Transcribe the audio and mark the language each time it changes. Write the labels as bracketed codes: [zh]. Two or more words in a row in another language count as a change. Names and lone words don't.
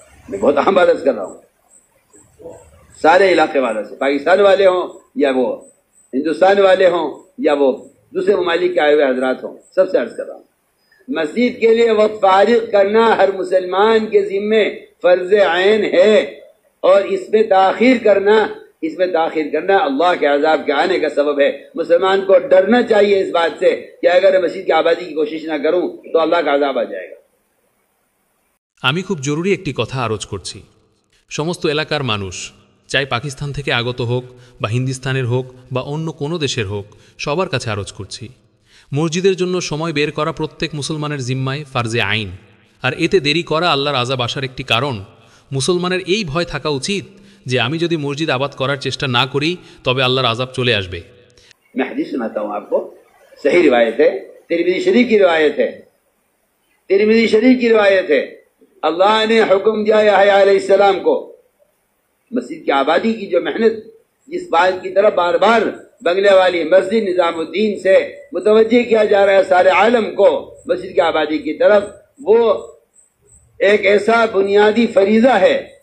[ur] میں بہت اہم بات کر رہا ہوں، سارے علاقے والوں سے، پاکستان والے ہوں یا وہ ہندوستان والے ہوں یا وہ دوسرے ممالک کے آئے ہوئے حضرات ہوں، سب سے عرض کر رہا ہوں، مسجد کے لیے وقت فارغ کرنا ہر مسلمان کے ذمے فرض عین ہے، اور اس میں تاخیر کرنا اللہ کے عذاب کے آنے کا سبب ہے۔ مسلمان کو ڈرنا چاہیے اس بات سے کہ اگر مسجد کی آبادی کی کوشش نہ کروں تو اللہ کا عذاب آ جائے گا۔ [bn] আমি খুব জরুরি একটি কথা আরজ করছি। সমস্ত এলাকার মানুষ, চাই পাকিস্তান থেকে আগত হোক বা হিন্দুস্তানের হোক বা অন্য কোনো দেশের হোক, সবার কাছে আরজ করছি, মসজিদের জন্য সময় বের করা প্রত্যেক মুসলমানের জিম্মায় ফার্জে আইন। আর এতে দেরি করা আল্লাহর আযাব আসার একটি কারণ। মুসলমানের এই ভয় থাকা উচিত যে আমি যদি মসজিদ আবাদ করার চেষ্টা না করি তবে আল্লাহর আযাব চলে আসবে। [ur] میں حدیث سناتا ہوں آپ کو، صحیح روایت ہے، ترمذی شریف کی روایت ہے، ترمذی شریف کی روایت ہے، اللہ نے حکم دیا یحییٰ علیہ السلام کو مسجد کی آبادی کی جو محنت، جس بات کی طرف بار بار بنگلے والی مسجد نظام الدین سے متوجہ کیا جا رہا ہے سارے عالم کو مسجد کی آبادی کی طرف، وہ ایک ایسا بنیادی فریضہ ہے،